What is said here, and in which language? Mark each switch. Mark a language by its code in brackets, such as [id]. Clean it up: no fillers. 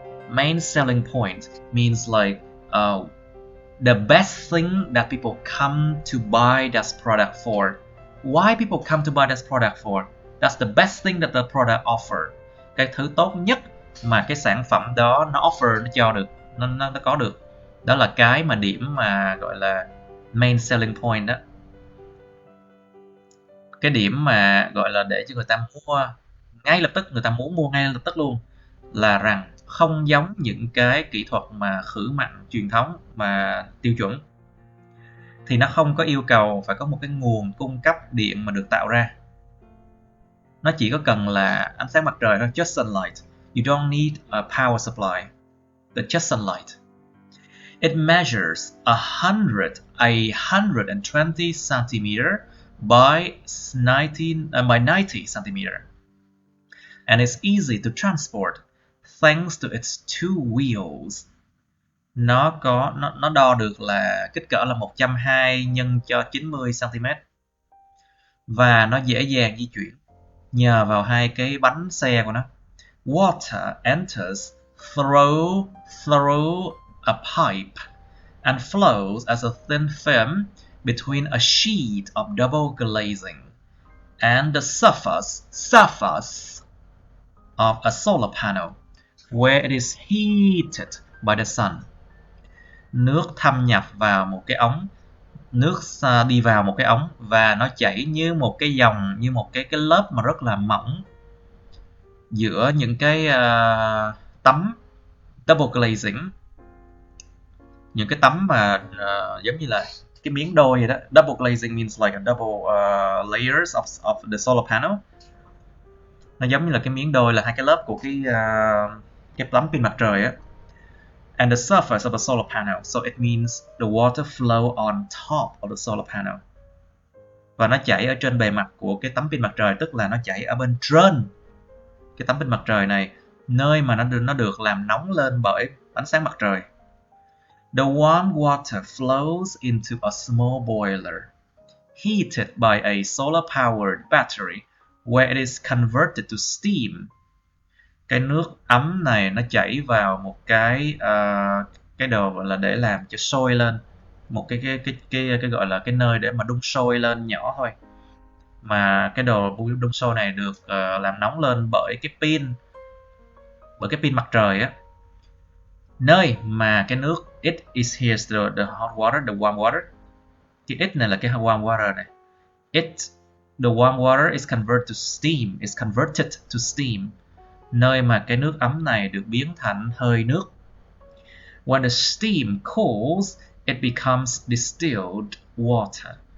[en] Main selling point means like the best thing that people come to buy that product for. Why people come to buy this product for? That's the best thing that the product offer. [vi] Cái thứ tốt nhất mà cái sản phẩm đó nó offer, nó cho được, nó có được. Đó là cái mà điểm mà gọi là main selling point đó. Cái điểm mà gọi là để cho người ta mua ngay lập tức, người ta muốn mua ngay lập tức luôn, là rằng không giống những cái kỹ thuật mà khử mặn truyền thống mà tiêu chuẩn, thì nó không có yêu cầu phải có một cái nguồn cung cấp điện mà được tạo ra. Nó chỉ có cần là ánh sáng mặt trời thôi, [en] just sunlight. You don't need a power supply, but just sunlight. It measures 120 centimeter by 90 centimeter, and it's easy to transport thanks to its two wheels. [vi] Nó đo được là kích cỡ là 120 nhân cho 90 cm, và nó dễ dàng di chuyển nhờ vào hai cái bánh xe của nó. [en] Water enters through a pipe and flows as a thin film between a sheet of double glazing and the surface of a solar panel where it is heated by the sun. [vi] Nước thâm nhập vào một cái ống, nước đi vào một cái ống và nó chảy như một cái dòng, như một cái lớp mà rất là mỏng giữa những cái tấm double glazing, những cái tấm mà giống như là cái miếng đôi vậy đó. [en] Double glazing means like a double layers of the solar panel. [vi] Nó giống như là cái miếng đôi, là hai cái lớp của cái tấm pin mặt trời á. [en] And the surface of the solar panel, so it means the water flow on top of the solar panel. [vi] Và nó chảy ở trên bề mặt của cái tấm pin mặt trời, tức là nó chảy ở bên trên cái tấm pin mặt trời này, nơi mà nó được làm nóng lên bởi ánh sáng mặt trời. [en] The warm water flows into a small boiler, heated by a solar-powered battery, where it is converted to steam. [vi] Cái nước ấm này nó chảy vào một cái đồ gọi là để làm cho sôi lên, một cái gọi là cái nơi để mà đun sôi lên nhỏ thôi. Mà cái đồ đun sôi này được làm nóng lên bởi cái pin mặt trời á. Nơi mà cái nước, [en] it is here the hot water, the warm water. [vi] Cái it này là cái [en] warm water [vi] này. [en] The warm water is converted to steam. [vi] Nơi mà cái nước ấm này được biến thành hơi nước. [en] When the steam cools, it becomes distilled water.